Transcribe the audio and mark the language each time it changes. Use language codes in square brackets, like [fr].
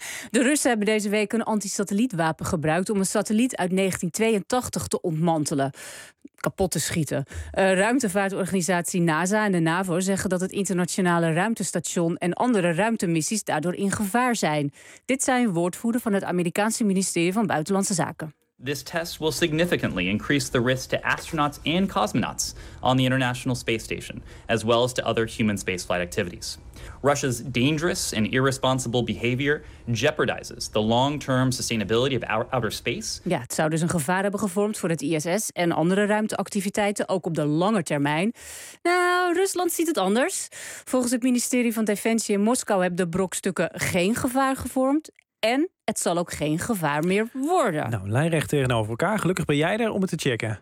[nl] De Russen hebben deze week een antisatellietwapen gebruikt om een satelliet uit 1982 te ontmantelen. Kapot te schieten. Ruimtevaartorganisatie NASA en de NAVO zeggen dat het internationale ruimtestation en andere ruimtemissies daardoor in gevaar zijn. Dit zijn woordvoerder van het Amerikaanse ministerie van Buitenlandse Zaken. [en] This test will significantly increase the risk to astronauts and cosmonauts on the International Space Station, as well as to other human spaceflight activities. Russia's dangerous and irresponsible behavior jeopardizes the long-term sustainability of our outer space. [nl] Ja, het zou dus een gevaar hebben gevormd voor het ISS en andere ruimteactiviteiten, ook op de lange termijn. Nou, Rusland ziet het anders. Volgens het ministerie van Defensie in Moskou hebben de brokstukken geen gevaar gevormd. En het zal ook geen gevaar meer worden. Nou, lijnrecht tegenover elkaar. Gelukkig ben jij er om het te checken.